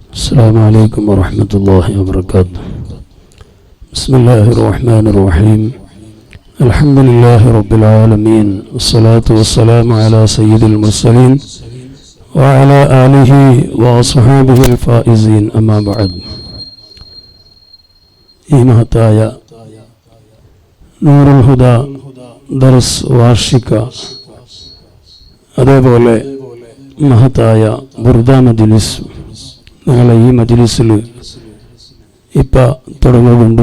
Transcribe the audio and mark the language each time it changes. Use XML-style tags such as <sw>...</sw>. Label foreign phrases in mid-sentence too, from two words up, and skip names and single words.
<ar>السلام عليكم ورحمة الله وبركاته. بسم الله الرحمن الرحيم. الحمد لله رب العالمين، والصلاة والسلام على سيد المرسلين وعلى آله وأصحابه الفائزين. أما بعد.</ar> <ml>മഹത്തായ നൂറുൽ ഹുദ ദർസ് വാർഷിക, അതേപോലെ മഹത്തായ ബുർദ മജ്ലിസ്, ഞങ്ങളെ ഈ മജ്ലിസിൽ ഇപ്പം തുടങ്ങുന്നുണ്ട്.</ml>